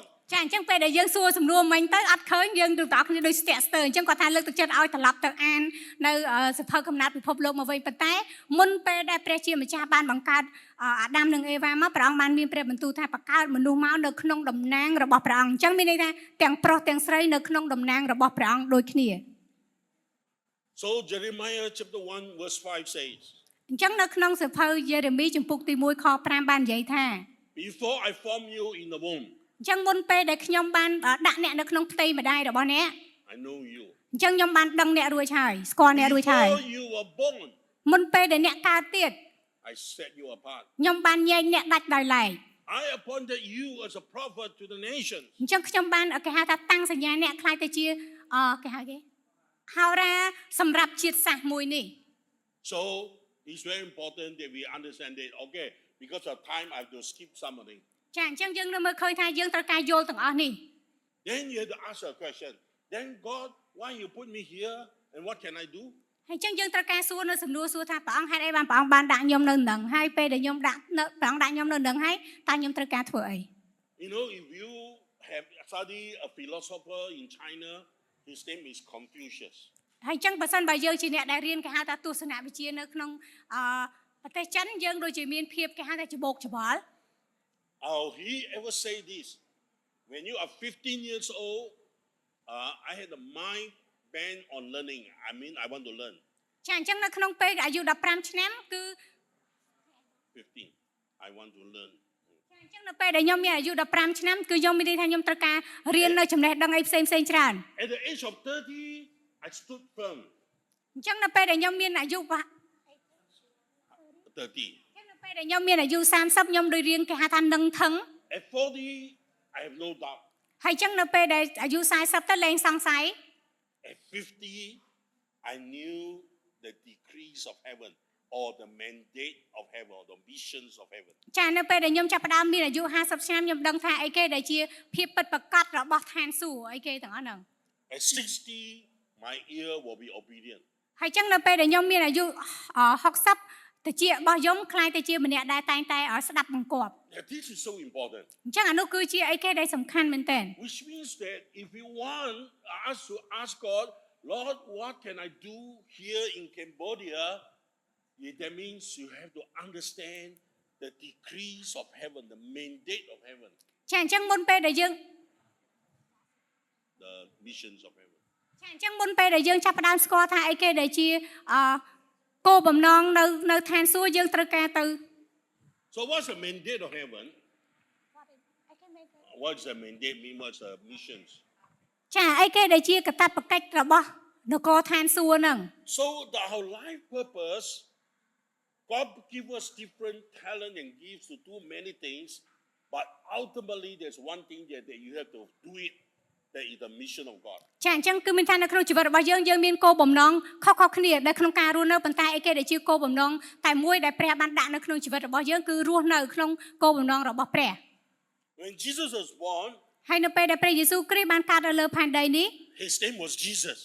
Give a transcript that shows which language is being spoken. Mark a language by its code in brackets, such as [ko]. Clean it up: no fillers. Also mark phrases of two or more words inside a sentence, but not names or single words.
[km] ចាអញ្ចឹងពេលដែលយើងសួរសំណួរមិញទៅអត់ឃើញយើងទាំងអស់គ្នាដូចស្ទាក់ស្ទើរអញ្ចឹងគាត់ថាលើកទឹកចិត្តឲ្យត្រឡប់ទៅអាននៅសភៅកំណត់ពិភពលោកមកវិញប៉ុន្តែមុនពេលដែលព្រះជាម្ចាស់បានបង្កើតអាដាមនិងអេវ៉ាមកព្រះអង្គបានមានព្រះបន្ទូលថាបង្កើតមនុស្សមកនៅក្នុងតំណាងរបស់ព្រះអង្គអញ្ចឹងមានន័យថាទាំងប្រុសទាំងស្រីនៅក្នុងតំណាងរបស់ព្រះអង្គដូចគ្នា [en] So Jeremiah chapter 1 verse 5 says, [km] អញ្ចឹងនៅក្នុងសភៅយេរេមីជំពូកទី1ខ5បាននិយាយថា [en] Before I formed you in the womb, [km] អញ្ចឹងមុនពេលដែលខ្ញុំបានដាក់អ្នកនៅក្នុងផ្ទៃម្ដាយរបស់អ្នក [en] I know you. [km] អញ្ចឹងខ្ញុំបានដឹងអ្នករួចហើយស្គាល់អ្នករួចហើយ [en] Before you were born, [km] មុនពេលដែលអ្នកកើតទៀត [en] I set you apart. [km] ខ្ញុំបានញែកអ្នកដាច់ដោយឡែក [en] I appointed you as a prophet to the nations. [km] អញ្ចឹងខ្ញុំបានគេហៅថាតាំងសញ្ញាអ្នកខ្លាចទៅជាគេហៅគេហោរាសម្រាប់ជាតិសាសន៍មួយនេះ [en] So it's very important that we understand that. Okay, because of time, I have to skip something. [km] ចាអញ្ចឹងយើងនៅមើលឃើញថាយើងត្រូវការយល់ទាំងអស់នេះ [en] Then you have to ask a question. Then God, why you put me here, and what can I do? [km] ហើយអញ្ចឹងយើងត្រូវការសួរនៅសំណួរសួរថាព្រះអង្គហេតុអីបានព្រះអង្គបានដាក់ខ្ញុំនៅនឹងហើយពេលដែលខ្ញុំដាក់ព្រះអង្គដាក់ខ្ញុំនៅនឹងហើយតើខ្ញុំត្រូវការធ្វើអី [en] You know, if you have studied a philosopher in China, his name is Confucius. [km] ហើយអញ្ចឹងបើសិនបើយើងជាអ្នកដែលរៀនគេហៅថាទស្សនវិជ្ជានៅក្នុងប្រទេសចិនយើងដូចជាមានភាពគេហៅថាច្បោកច្បល់ [en] He ever say this? When you are 15 years old, I had a mind bent on learning. I mean, I want to learn. [km] ចាអញ្ចឹងនៅក្នុងពេលអាយុ15ឆ្នាំគឺ [en] 15. I want to learn. [km] អញ្ចឹងនៅពេលដែលខ្ញុំមានអាយុ15ឆ្នាំគឺខ្ញុំមានន័យថាខ្ញុំត្រូវការរៀននៅចំណេះដឹងអីផ្សេងច្រើន [en] At the age of 30, I stood firm. [km] អញ្ចឹងនៅពេលដែលខ្ញុំមានអាយុ [en] 30. [km] នៅពេលដែលខ្ញុំមានអាយុ30ខ្ញុំដូចរៀនគេហៅថានឹងថឹង [en] At 40, I have no doubt. [km] ហើយអញ្ចឹងនៅពេលដែលអាយុ40ទៅលែងសង្ស័យ [en] At 50, I knew the decrees of heaven or the mandate of heaven or the missions of heaven. [km] ចានៅពេលដែលខ្ញុំចាប់ផ្ដើមមានអាយុ50ឆ្នាំខ្ញុំដឹងថាអីគេដែលជាភាពពិតប្រាកដរបស់ឋានសួគ៌អីគេទាំងអស់ហ្នឹង [en] At 60, my ear will be obedient. [km] ហើយអញ្ចឹងនៅពេលដែលខ្ញុំមានអាយុ60តិចរបស់ខ្ញុំខ្លាយទៅជាម្នាក់ដែលតែងតែស្ដាប់បង្គាប់ [en] Now, this is so important. [km] អញ្ចឹងអានោះគឺជាអីគេដែលសំខាន់មែនទែន [en] Which means that if you want us to ask God, Lord, what can I do here in Cambodia? That means you have to understand the decrees of heaven, the mandate of heaven, [km] ចាអញ្ចឹងមុនពេលដែលយើង [en] the missions of heaven. [km] ចាអញ្ចឹងមុនពេលដែលយើងចាប់ផ្ដើមស្គាល់ថាអីគេដែលជាគោលបំណងនៅឋានសួគ៌យើងត្រូវការទៅ [en] So what's the mandate of heaven? What's the mandate mean? What's the missions? [km] ចាអីគេដែលជាកាតព្វកិច្ចរបស់នគរឋានសួគ៌ហ្នឹង [en] So our life purpose, God gives us different talent and gifts to do many things, but ultimately there's one thing that you have to do it. That is the mission of God. [km] ចាអញ្ចឹងគឺមានថានៅក្នុងជីវិតរបស់យើងមានគោលបំណងខុសៗគ្នានៅក្នុងការរស់នៅប៉ុន្តែអីគេដែលជាគោលបំណងតែមួយដែលព្រះបានដាក់នៅក្នុងជីវិតរបស់យើងគឺរស់នៅក្នុងគោលបំណងរបស់ព្រះ [en] When Jesus was born, [km] ហើយនៅពេលដែលព្រះយេស៊ូវគ្រីស្ទបានកើតនៅលើផែនដីនេះ [en] his name was Jesus.